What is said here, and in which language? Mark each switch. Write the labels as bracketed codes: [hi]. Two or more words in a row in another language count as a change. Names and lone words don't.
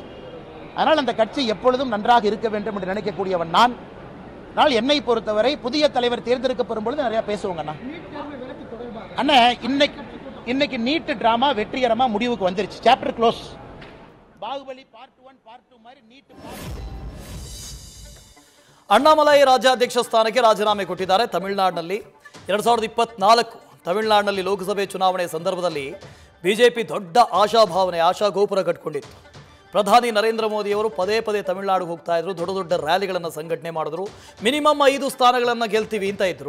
[ta] அதனால் அந்த கட்சி எப்பொழுதும் நன்றாக இருக்க வேண்டும் என்று நினைக்கக்கூடியவன் நான். ஆனால் என்னை பொறுத்தவரை புதிய தலைவர் தேர்ந்தெடுக்கப்படும் பொழுது நிறைய பேசுவாங்க. அண்ணா இன்னைக்கு நீட் டிராமா வெற்றிகரமா முடிவுக்கு வந்துருச்சு. [en] chapter close. [ta] பாகுபலி பார்ட் 1 பார்ட் 2 மாதிரி நீட். [kn] ಅಣ್ಣಾಮಲೈ ರಾಜ್ಯಾಧ್ಯಕ್ಷ ಸ್ಥಾನಕ್ಕೆ ರಾಜೀನಾಮೆ ಕೊಟ್ಟಿದ್ದಾರೆ. ತಮಿಳುನಾಡಿನಲ್ಲಿ 2024 ತಮಿಳುನಾಡಿನಲ್ಲಿ ಲೋಕಸಭೆ ಚುನಾವಣೆ ಸಂದರ್ಭದಲ್ಲಿ ಬಿಜೆಪಿ ದೊಡ್ಡ ಆಶಾಭಾವನೆ, ಆಶಾಗೋಪುರ ಕಟ್ಕೊಂಡಿತ್ತು. ಪ್ರಧಾನಿ ನರೇಂದ್ರ ಮೋದಿಯವರು ಪದೇ ಪದೇ ತಮಿಳುನಾಡಿಗೆ ಹೋಗ್ತಾ ಇದ್ರು, ದೊಡ್ಡ ದೊಡ್ಡ ರ್ಯಾಲಿಗಳನ್ನು ಸಂಘಟನೆ ಮಾಡಿದ್ರು, ಮಿನಿಮಮ್ 5 ಸ್ಥಾನಗಳನ್ನು ಗೆಲ್ತೀವಿ ಅಂತ ಇದ್ರು.